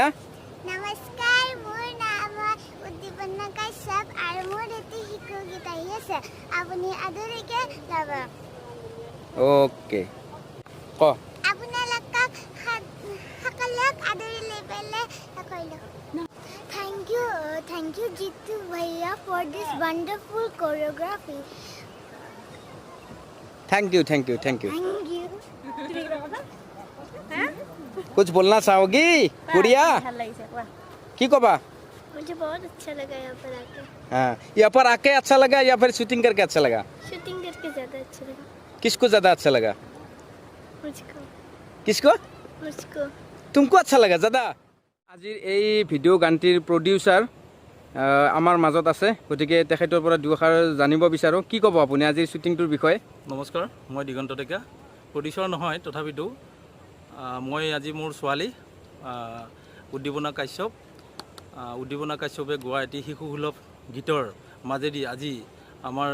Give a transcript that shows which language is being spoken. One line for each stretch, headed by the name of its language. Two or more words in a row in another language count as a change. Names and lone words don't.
Assamese: নমস্কাৰ মোৰ নাম উদ্দীপনা কাশ্যপ আৰু মোৰ এটি শিশু গীত আহি আছে আপুনি আদৰিকে ল'ব অ'কে ক আপোনালোকক সকলোক আদৰি লৈ পেলাই কৰিলোঁ
English: Thank you Jitu Bhaiya for this wonderful choreography. Thank you Thank you.
Hindi: कुछ बोलना चाहोगी गुड़िया की कबा मुझे बहुत अच्छा लगा यहाँ पर आके हाँ यहाँ पर आके अच्छा लगा या फिर शूटिंग करके अच्छा लगा शूटिंग करके ज़्यादा अच्छा लगा किसको ज़्यादा अच्छा लगा मुझको किसको मुझको तुमको अच्छा लगा ज़्यादा
Assamese: আজিৰ এই ভিডিঅ' গানটিৰ প্ৰডিউচাৰ আমাৰ মাজত আছে গতিকে তেখেতৰ পৰা দুআষাৰ জানিব বিচাৰোঁ কি ক'ব আপুনি আজিৰ শ্বুটিংটোৰ বিষয়ে নমস্কাৰ মই দিগন্ত ডেকা প্ৰডিউচাৰ নহয় তথাপিতো মই আজি মোৰ ছোৱালী উদ্দীপনা কাশ্যপে গোৱা এটি শিশুসুলভ গীতৰ মাজেদি আজি আমাৰ